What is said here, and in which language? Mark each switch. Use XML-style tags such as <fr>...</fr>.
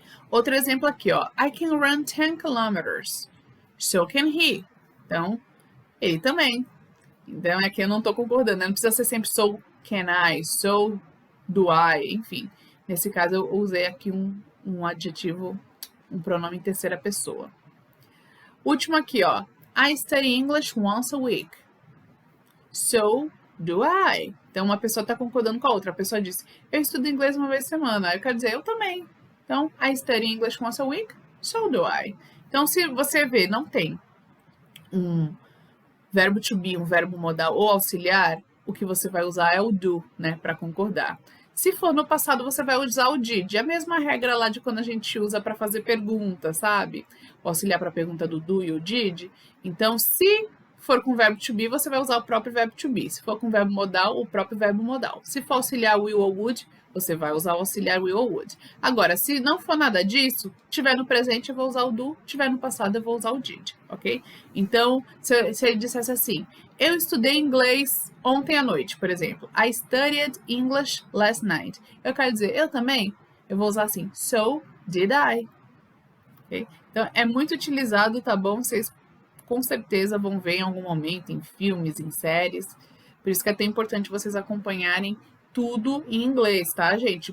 <en>Outro exemplo aqui, ó. I can run 10 kilometers. So can he.</en> <pt>Então, ele também. Então, aqui eu não estou concordando. Não precisa ser sempre so can I, so do I, enfim. Nesse caso, eu usei aqui um adjetivo, um pronome em terceira pessoa. Último aqui, ó.</pt> <en>I study English once a week. So do I.</en> <pt>Então, uma pessoa está concordando com a outra. A pessoa disse, eu estudo inglês uma vez por semana. Aí eu quero dizer, eu também.</pt> <en>Então, I study English once a week. So do I.</en> <pt>Então, se você ver, não tem um verbo to be, um verbo modal ou auxiliar, o que você vai usar é o do, né, para concordar. Se for no passado, você vai usar o did. É a mesma regra lá de quando a gente usa para fazer pergunta, sabe? O auxiliar para a pergunta do do e o did. Então, se for com verbo to be, você vai usar o próprio verbo to be. Se for com verbo modal, o próprio verbo modal. Se for auxiliar will ou would, você vai usar o auxiliar will ou would. Agora, se não for nada disso, tiver no presente, eu vou usar o do, tiver no passado, eu vou usar o did, ok? Então, se ele dissesse assim, eu estudei inglês ontem à noite, por exemplo.</pt> <en>I studied English last night.</en> <pt>Eu quero dizer, eu também? Eu vou usar assim, so did I. Okay? Então, é muito utilizado, tá bom? Vocês com certeza vão ver em algum momento, em filmes, em séries. Por isso que é até importante vocês acompanharem tudo em inglês, tá, gente?</pt>